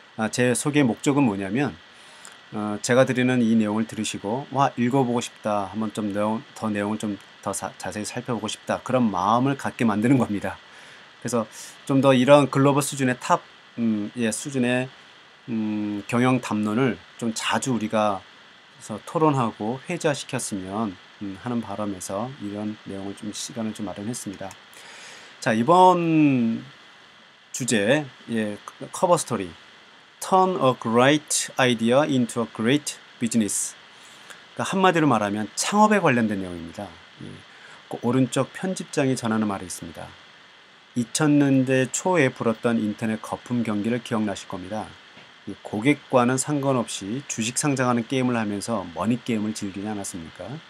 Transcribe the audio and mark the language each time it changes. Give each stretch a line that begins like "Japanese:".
Korean: 제 소개 목적은 뭐냐면 제가 드리는 이 내용을 들으시고 읽어보고 싶다, 한번 좀 더 내용을 좀 더 자세히 살펴보고 싶다, 그런 마음을 갖게 만드는 겁니다. 그래서 좀 더 이런 글로벌 수준의 수준의 경영 담론을 좀 자주 우리가 그래서 토론하고 회자시켰으면 하는 바람에서 이런 내용을 좀 시간을 좀 마련했습니다. 자, 이번 주제 커버 스토리
English: Turn a great idea into a great business.
Korean: 그러니까 한마디로 말하면 창업에 관련된 내용입니다. 그 오른쪽 편집장이 전하는 말이 있습니다. 2000년대 초에 불었던 인터넷 거품 경기를 기억나실 겁니다. 고객과는 상관없이 주식 상장하는 게임을 하면서 머니게임을 즐기지 않았습니까?